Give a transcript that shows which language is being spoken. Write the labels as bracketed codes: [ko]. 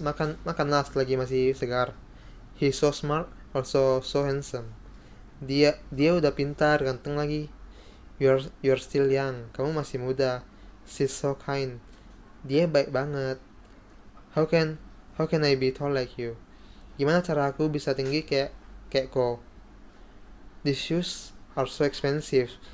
[id] Makanlah selagi masih segar. [en] He's so smart, also so handsome. [id] Dia udah pintar, ganteng lagi. [en] You're still young. [id] Kamu masih muda. [en] She's so kind. [id] Dia baik banget. [en] How can I be tall like you? [id] Gimana cara aku bisa tinggi kayak kau? [en] These shoes are so expensive.